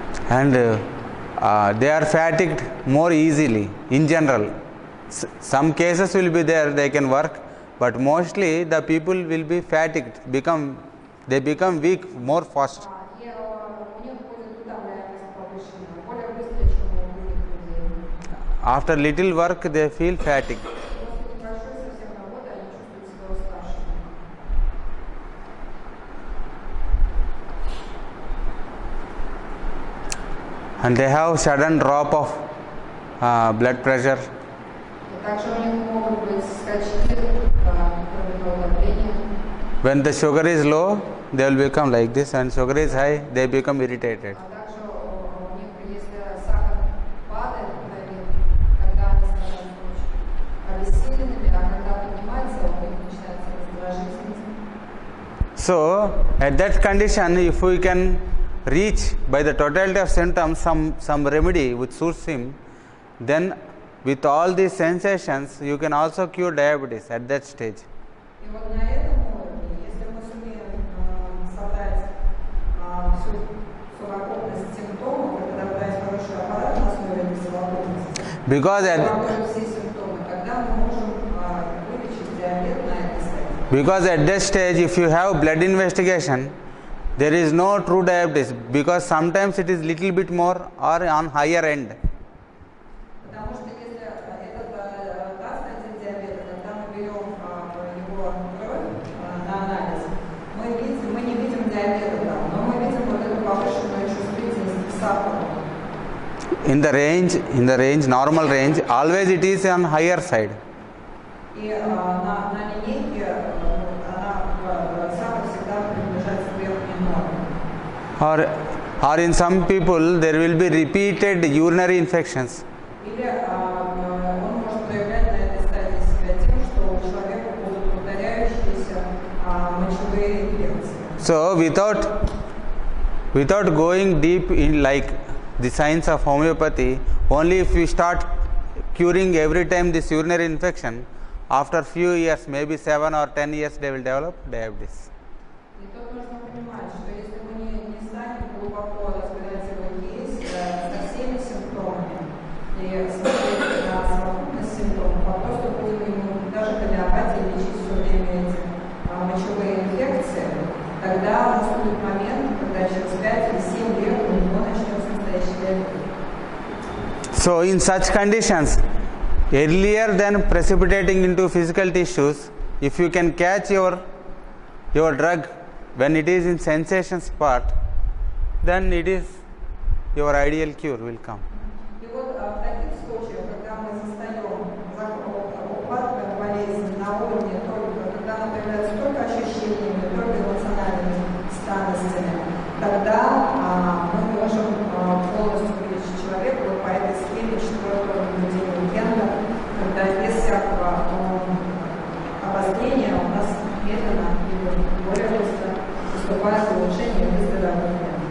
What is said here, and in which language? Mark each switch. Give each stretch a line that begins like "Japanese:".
English: And they are fatigued more easily in general. Some cases will be there, they can work, but mostly the people will be fatigued, they become weak more fast.
Russian: И у них будет утомляемость повышенная, более быстро, чем у других людей.
English: After little work, they feel fatigued.
Russian: После небольшой совсем работы они чувствуют себя уставшими.
English: And they have sudden drop of blood pressure.
Russian: И также у них могут быть скачки кровяного давления.
English: When the sugar is low, they will become like this, and sugar is high, they become irritated.
Russian: А также у них, если сахар падает в крови, когда они становятся очень обессиленными, а когда поднимается, у них начинается раздражительность.
English: So, at that condition, if we can reach by the totality of symptoms some remedy which suits him, then with all these sensations, you can also cure diabetes at that stage.
Russian: И вот на этом уровне, если мы сумеем собрать всю совокупность симптомов, и подобрать хороший аппарат на основе этой совокупности,
English: Because
Russian: все симптомы, тогда мы можем вылечить диабет на этой стадии.
English: Because at that stage, if you have blood investigation, there is no true diabetes, because sometimes it is little bit more or on higher end.
Russian: Потому что если это та стадия диабета, когда мы берем его кровь на анализ, мы не видим диабета там, но мы видим вот эту повышенную чувствительность к сахару.
English: In the range, normal range, always it is on higher side.
Russian: И на линейке сахар всегда приближается к верхней норме.
English: Or in some people, there will be repeated urinary infections.
Russian: Или он может проявлять на этой стадии себя тем, что у человека будут повторяющиеся мочевые инфекции.
English: So without going deep in like the science of homeopathy, only if we start curing every time this urinary infection, after few years, maybe 7 or 10 years, they will develop diabetes.
Russian: И тут нужно понимать, что если мы не станем глубоко разбирать его кейс со всеми симптомами, и смотреть на совокупность симптомов, а просто будем ему даже гомеопатией лечить все время эти мочевые инфекции, тогда наступит момент, когда через 5 или 7 лет у него начнется настоящий диабет.
English: So in such conditions, earlier than precipitating into physical tissues, if you can catch your drug when it is in sensations part, then it is your ideal cure will come.
Russian: И вот в таких случаях, когда мы ухватываем болезнь на уровне только, когда она появляется только ощущениями, только эмоциональными странностями, тогда мы можем полностью вылечить человека вот по этой схеме 4-го наблюдения Генда, когда без всякого обострения у нас медленно и более быстро наступает улучшение выздоровления.